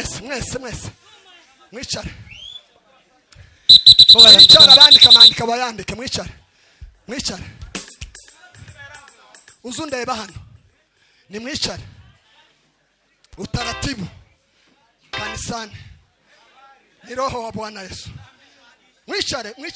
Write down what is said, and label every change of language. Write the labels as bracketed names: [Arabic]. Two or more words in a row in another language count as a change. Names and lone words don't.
[Kinyarwanda] mwese mwicare abandika amandika bayandike mwicare uzundeba hano ni mwicare [Swahili] utaratibu kanisani ni roho wa Bwana Yesu [Kinyarwanda] mwicare